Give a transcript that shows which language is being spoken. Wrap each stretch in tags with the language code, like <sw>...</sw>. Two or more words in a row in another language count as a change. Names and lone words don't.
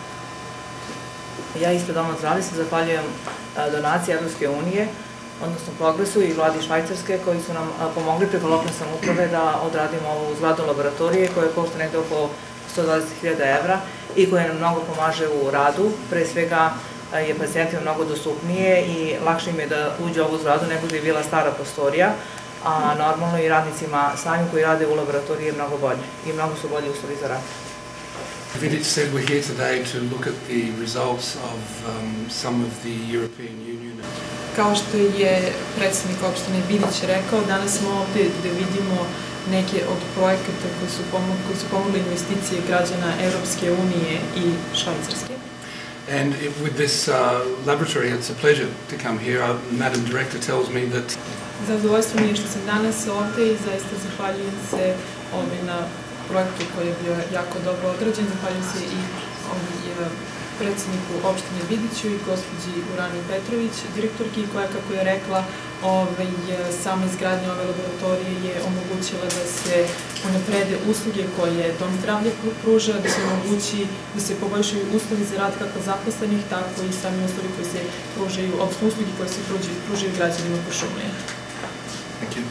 <sr>Ja ispred Doma zdravlja se zahvaljujem donaciji Evropske unije, odnosno Progresu i Vladi Švajcarske, koji su nam pomogli preko lokalne samouprave da odradimo ovu zgradu laboratorije koja košta negde oko 120.000 evra i koja nam mnogo pomaže u radu. Pre svega je pacijentima mnogo dostupnije i lakše im je da uđe u ovu zgradu nego da je bila stara prostorija, a normalno i radnicima samim koji rade u laboratoriji je mnogo bolje i mnogo su bolji uslovi za rad.</sr> <en>Vidić said we're here today to look at the results of some of the European Union.</en> <sr>Kao što je predsednik opštine Vidić rekao, danas smo ovde da vidimo neke od projekata koji su pomogli investicije građana Evropske unije i Švajcarske.</sr> <en>And with this laboratory, it's a pleasure to come here. Madam Director tells me that...</en> <sr>Zadovoljstvo mi je što sam danas ovde i zaista zahvaljujem se na projektu koji je bio jako dobro odrađen. Zahvaljujem se i predsedniku opštine Vidiću i gospođi Urani Petrović, direktorki, koja, kako je rekla, sama izgradnja ove laboratorije je omogućila da se unaprede usluge koje dom zdravlja pruža, da se omogući da se poboljšaju uslovi za rad kako zaposlenih, tako i sami uslovi koji se pružaju, odnosno uslugi koje se pružaju građanima Kuršumlije.</sr> <en>Thank you.</en>